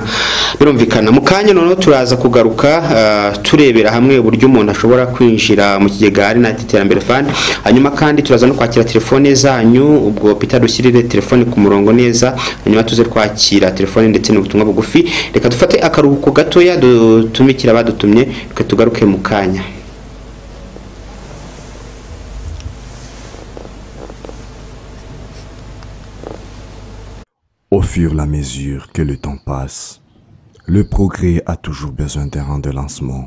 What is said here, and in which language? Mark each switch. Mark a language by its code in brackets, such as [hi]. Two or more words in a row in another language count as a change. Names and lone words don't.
[rw] birumvikana mu kanya none turaza kugaruka turebera hamwe uburyo umuntu ashobora kwinjira mu kigega RNIT Iterambere Fund hanyuma kandi turaza no kwakira telefone zanyu ubwo Peter dushyirire telefone ku murongo neza hanyuma tuze kwakira telefone ndetse n'ubutumwa bugufi reka dufate akaruhuko gatoya dutumikira badutumye reka tugaruke mu kanya. [fr] Au fur et à mesure que le temps passe, le progrès a toujours besoin d'un rang de lancement.